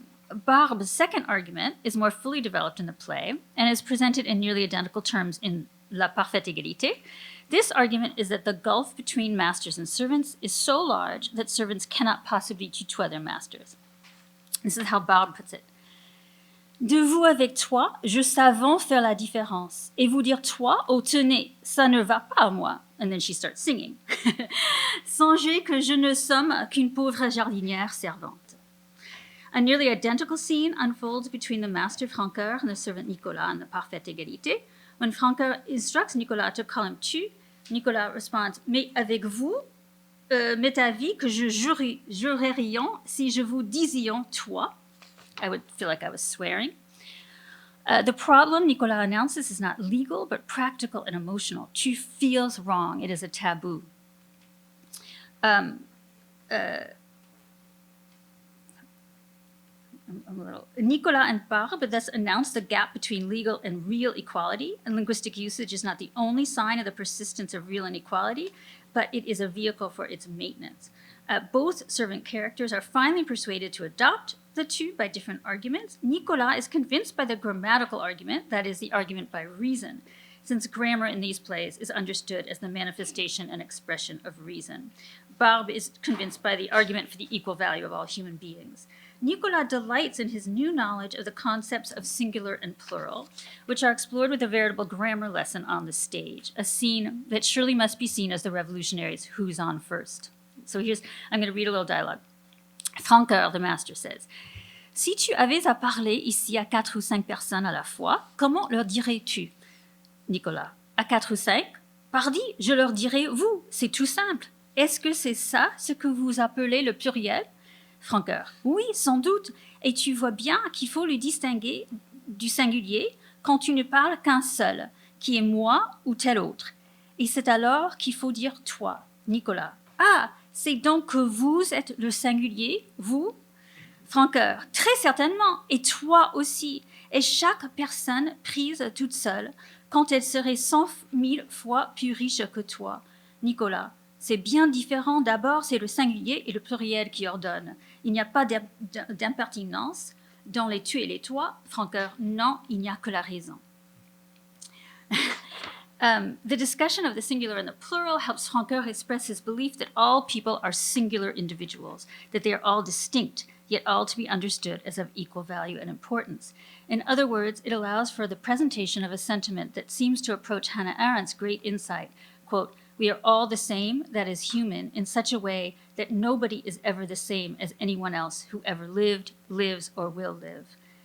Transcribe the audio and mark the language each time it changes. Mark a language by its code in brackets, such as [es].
[en] Barbe's second argument is more fully developed in the play and is presented in nearly identical terms in La Parfaite Égalité. This argument is that the gulf between masters and servants is so large that servants cannot possibly tutoie their masters. This is how Barbe puts it. [fr] De vous avec toi, je savons faire la différence. Et vous dire toi, oh tenez, ça ne va pas à moi. [en] And then she starts singing. [fr] Songez que je ne somme qu'une pauvre jardinière servante. [en] A nearly identical scene unfolds between the master Francoeur and the servant Nicolas in the Parfaite Égalité. When Francoeur instructs Nicolas to call him tu, Nicolas responds, [fr] mais avec vous, m'est avis que je jurerions si je vous disions toi. [en] I would feel like I was swearing. The problem, Nicolas announces, is not legal, but practical and emotional. Tu feels wrong. It is a taboo. Nicolas and Barbe thus announce the gap between legal and real equality, and linguistic usage is not the only sign of the persistence of real inequality, but it is a vehicle for its maintenance. Both servant characters are finally persuaded to adopt the tu by different arguments. Nicolas is convinced by the grammatical argument, that is, the argument by reason, since grammar in these plays is understood as the manifestation and expression of reason. Barbe is convinced by the argument for the equal value of all human beings. Nicolas delights in his new knowledge of the concepts of singular and plural, which are explored with a veritable grammar lesson on the stage, a scene that surely must be seen as the revolutionaries' who's on first. So I'm going to read a little dialogue. [fr] Francoeur, [en] the master, says, [fr] Si tu avais à parler ici à 4 ou 5 personnes à la fois, comment leur dirais-tu? Nicolas, à 4 ou 5? Pardi, je leur dirais vous, c'est tout simple. Est-ce que c'est ça ce que vous appelez le pluriel? Francoeur. Oui, sans doute. Et tu vois bien qu'il faut le distinguer du singulier quand tu ne parles qu'un seul, qui est moi ou tel autre. Et c'est alors qu'il faut dire toi. Nicolas. Ah, c'est donc que vous êtes le singulier, vous? Francoeur. Très certainement. Et toi aussi. Et chaque personne prise toute seule, quand elle serait 100 000 fois plus riche que toi. Nicolas. C'est bien différent. D'abord, c'est le singulier et le pluriel qui ordonnent. Il n'y a pas d'impertinence dans les tu et les toi. Francoeur. Non, il n'y a que la raison. [en] The discussion of the singular and the plural helps Francoeur express his belief that all people are singular individuals, that they are all distinct, yet all to be understood as of equal value and importance. In other words, it allows for the presentation of a sentiment that seems to approach Hannah Arendt's great insight, quote, we are all the same, that is human, in such a way that nobody is ever the same as anyone else who ever lived, lives, or will live.